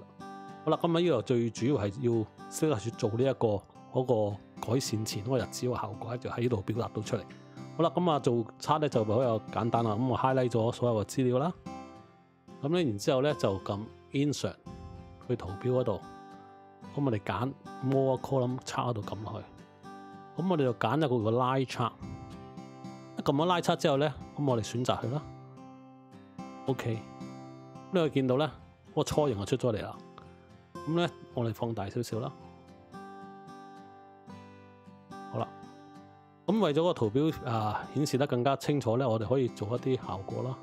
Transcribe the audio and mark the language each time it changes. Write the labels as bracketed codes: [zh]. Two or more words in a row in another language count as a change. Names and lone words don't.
[yue] 好啦，咁喺呢度最主要係要識得去做呢一個嗰個改善前嗰個日子嘅效果，就喺呢度表達到出嚟。好啦，咁做測咧就比較簡單啦。咁我 highlight 咗所有嘅資料啦，咁咧然之後咧就撳 insert 去圖表嗰度，咁我哋揀 [en] more column chart [yue] 嗰度撳落去，咁我哋就揀一個叫 [en] line chart。 [yue] 一撳咗 [en] line chart [yue] 之後咧，咁我哋選擇佢啦。OK，咁你可以見到咧，嗰個雛形就出咗嚟啦。咁咧，我哋放大少少啦。好啦，咁為咗個圖表顯示得更加清楚咧，我哋可以做一啲效果啦。